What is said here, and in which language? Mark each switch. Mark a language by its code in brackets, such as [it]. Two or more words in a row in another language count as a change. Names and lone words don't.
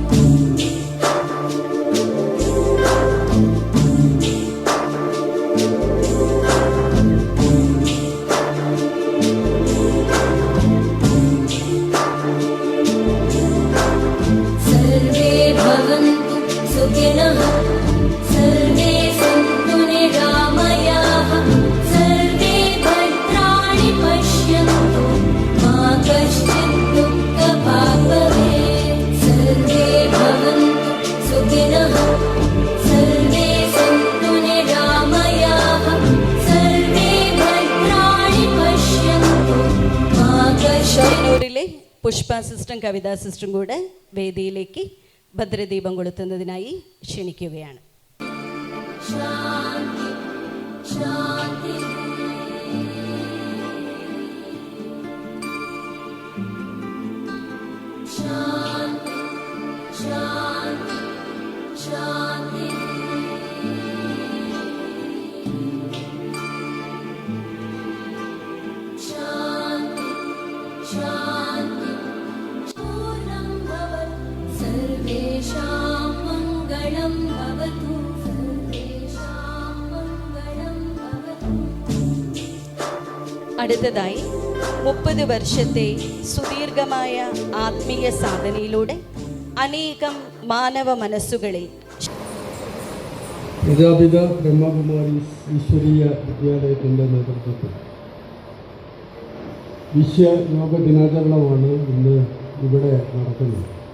[sa] सर्वे भवन्तु सुखिनः, सर्वे सन्तु निरामयाः, सर्वे भद्राणि पश्यन्तु, मा कश्चित् दुःखभाग् भवेत्. सर्वे भवन्तु सुखिनः, सर्वे सन्तु निरामयाः, सर्वे भद्राणि पश्यन्तु, मा कश्चित्. [ml] ഷൊർണൂരിലെ പുഷ്പ സിസ്റ്ററും കവിതാ സിസ്റ്ററും കൂടെ വേദിയിലേക്ക് ഭദ്രദീപം കൊളുത്തുന്നതിനായി ക്ഷണിക്കുകയാണ്. [sa] शान्ति शान्ति शान्ति शान्ति शान्ति शान्ति शान्ति पूर्णं भवतु, सर्वेषां मङ्गलं भवतु, सर्वेषां मङ्गलं भवतु. [ml] അടുത്തതായി 30 വർഷത്തെ സുദീർഘമായ ആത്മീയ സാധനയിലൂടെ അനേകം മാനവ മനസ്സുകളിൽ പ്രജാപിത ബ്രഹ്മകുമാരീസ് ഈശ്വരീയ വിദ്യാലയത്തിൻ്റെ നേതൃത്വത്തിൽ വിശ്വയോഗ ദിനാചരണമാണ് ഇന്ന് ഇവിടെ നടക്കുന്നത്.